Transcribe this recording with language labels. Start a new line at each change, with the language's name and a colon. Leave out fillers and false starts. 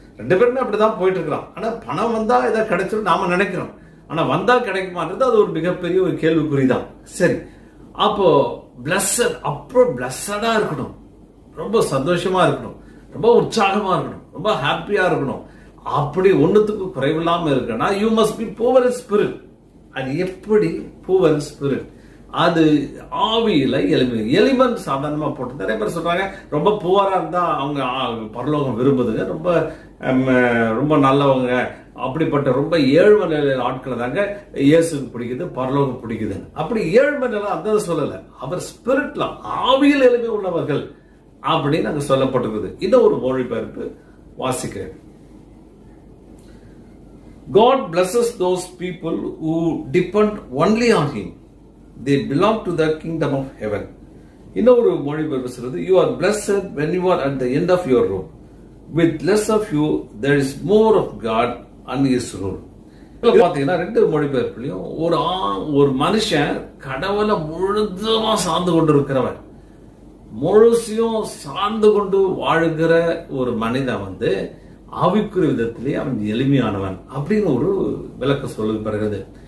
Tamil: 2 பேருமே அப்படிதான் போயிட்டு இருக்கிறான். ஆனா பணம் வந்தா இதை கிடைச்சிடும் நாம நினைக்கிறோம். ஆனா வந்தா கிடைக்குமான்றது அது ஒரு மிகப்பெரிய ஒரு கேள்விக்குறிதான். சரி, அப்போ blessed, அப்புறம் blessedஆ இருக்கணும், ரொம்ப சந்தோஷமா இருக்கணும், ரொம்ப உற்சாகமா இருக்கணும், ரொம்ப ஹாப்பியா இருக்கணும். அப்படி ஒண்ணுத்துக்கு குறைவில்லாம இருக்குன்னா
English: you must be poor in spirit.
Tamil: அது எப்படி
English: poor in spirit?
Tamil: அது ஆவியில எலிமெண்ட் சாதாரணமா போட்டு நிறைய பேர் சொல்றாங்க ரொம்ப புவரா இருந்தா அவங்க பரலோகம் விரும்புதுங்க, ரொம்ப ரொம்ப நல்லவங்க, அப்படிப்பட்ட ரொம்ப ஏழ்மை நிலையில ஆட்களை தாங்க இயேசுக்கு பிடிக்குது, பரலோகம் பிடிக்குது. அப்படி ஏழ்மை நிலை அந்த சொல்லல, அவர் ஸ்பிரிட்ல ஆவியில் எளிமை உள்ளவர்கள் அப்படின்னு அங்க சொல்லப்பட்டிருக்குது. இந்த ஒரு மொழிபெயர்ப்பு வாசிக்கிறேன்.
English: God blesses those people who depend only on Him. They belong to the kingdom of heaven.
Tamil: இன்னொரு மொழிபெயர்ப்பு சொல்றது,
English: you are blessed when you are at the end of your rope. With less of you, there is more of God and His rule.
Tamil: பாத்தீங்கன்னா 2 மொழிபெயர்ப்புலையும் ஒரு மனுஷன் கடவுளை முழுதுமா சார்ந்து கொண்டு இருக்கிறவன், முழுசையும் சார்ந்து கொண்டு வாழுகிற ஒரு மனிதன் வந்து ஆவிக்குரிய விதத்திலே அவன் எளிமையானவன் அப்படின்னு ஒரு விளக்கம் சொல்லுகிறது.